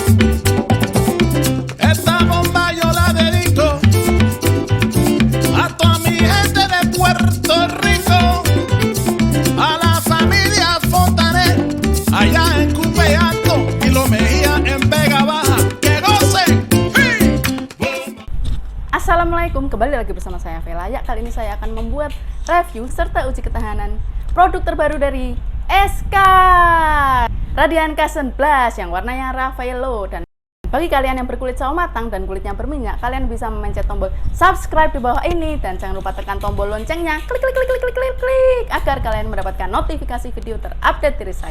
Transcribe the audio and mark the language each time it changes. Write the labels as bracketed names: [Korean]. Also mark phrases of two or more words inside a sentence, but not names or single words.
[Spanish] Esta bomba yo la dedico a toda mi gente de Puerto Rico, a la familia Fontanet, allá en Cupe Alto y Lo Mejía en Vega Baja. ¡Que gocen! [Indonesian] Assalamualaikum, kembali lagi bersama saya Vela. Ya, kali ini saya akan membuat review serta uji ketahanan produk terbaru dari SK Radian Cushion Blast yang warnanya Raffaello. Dan bagi kalian yang berkulit sawo matang dan kulitnya berminyak, kalian bisa memencet tombol subscribe di bawah ini dan jangan lupa tekan tombol loncengnya, klik klik klik klik klik klik klik agar kalian mendapatkan notifikasi video terupdate dari saya.